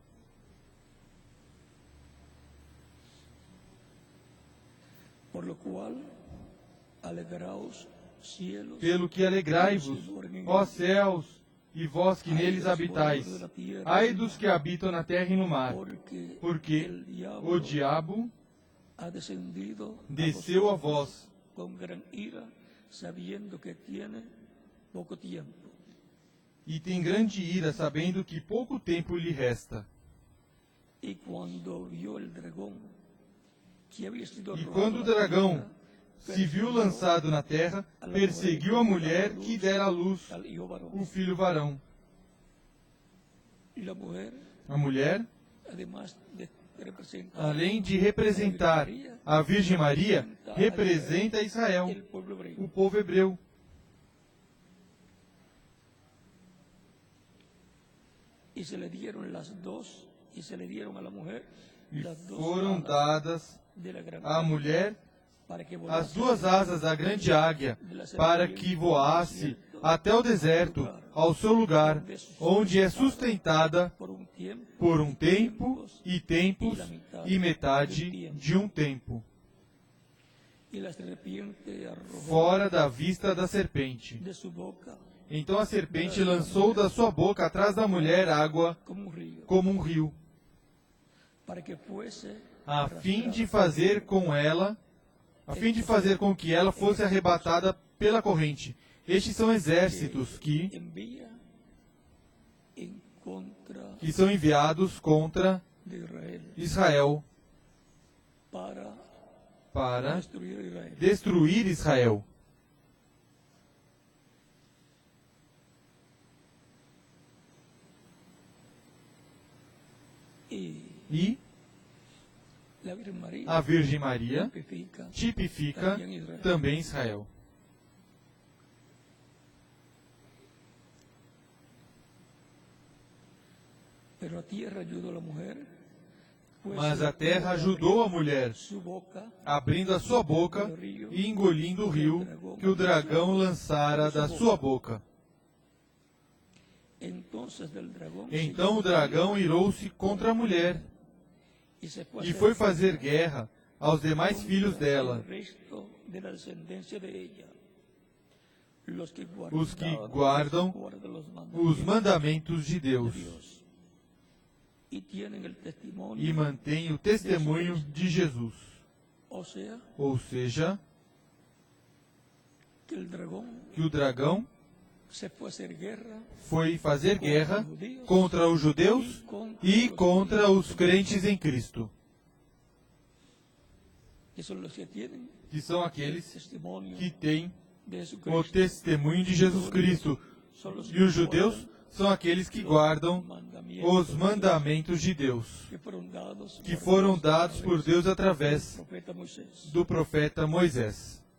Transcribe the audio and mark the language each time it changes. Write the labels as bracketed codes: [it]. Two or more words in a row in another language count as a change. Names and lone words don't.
[pt] Pelo que alegrai-vos, ó céus, e vós que neles habitais, ai dos que habitam na terra e no mar, porque o diabo desceu a vós [es] com gran ira, sabiendo que tiene poco tiempo. [pt] e tem grande ira, sabendo que pouco tempo lhe resta. E quando viu o dragão, que havia sido E quando o dragão se viu lançado na terra, perseguiu a mulher que dera à luz [es] al hijo varón, [pt] o filho varão. [es] y la mujer, [pt] A mulher, [es] además de representar [pt] além de representar a Virgem Maria, representa Israel, [es] el pueblo hebreo, [pt] o povo hebreu. [es] y se le dieron las dos, y se le dieron a la mujer [pt] E [es] las dos [pt] foram [es] alas [pt] dadas [es] de la gran [pt] à mulher para que as [es] volase [pt] duas asas da grande águia, para que voasse até o deserto, ao seu lugar, onde é sustentada por um tempo e tempos e metade de um tempo, [es] y la serpiente arrojó [pt] fora da vista da serpente. [es] de su boca [pt] Então a serpente lançou da sua boca atrás da mulher água [es] como un río, [pt] como um rio, [es] para que fuese [pt] a fim de fazer com que ela fosse arrebatada pela corrente. Estes são exércitos [es] envía en contra [pt] que são enviados contra [es] de Israel [pt] Israel [es] para [pt] para [es] destruir a Israel. [pt] destruir Israel. E [es] La Virgen María [pt] a Virgem Maria [es] tipifica [pt] tipifica também Israel. [es] pero a tierra ayudó a la mujer, pues [pt] Mas a terra ajudou a mulher, [es] su boca [pt] abrindo a sua boca e engolindo o rio que o dragão lançara da sua boca. [es] entonces del dragón [pt] Então o dragão irou-se contra a mulher e foi fazer guerra aos demais filhos dela, [es] el resto de la descendencia de ella, los que [pt] guardam os mandamentos de Deus [es] y tienen el testimonio, [pt] e mantêm o testemunho de Jesus. [es] o sea, [pt] Ou seja, [es] que [pt] que o dragão [es] se fue a hacer guerra [pt] foi fazer guerra contra os judeus e contra os crentes em Cristo, [es] que son los que tienen [pt] que são aqueles [es] testimonio [pt] que têm [es] de Jesucristo. [pt] o testemunho de Jesus Cristo. [es] Son los [pt] E os judeus são aqueles que guardam os mandamentos de Deus, que foram dados por Deus através [es] profeta Moisés. [pt] do profeta Moisés.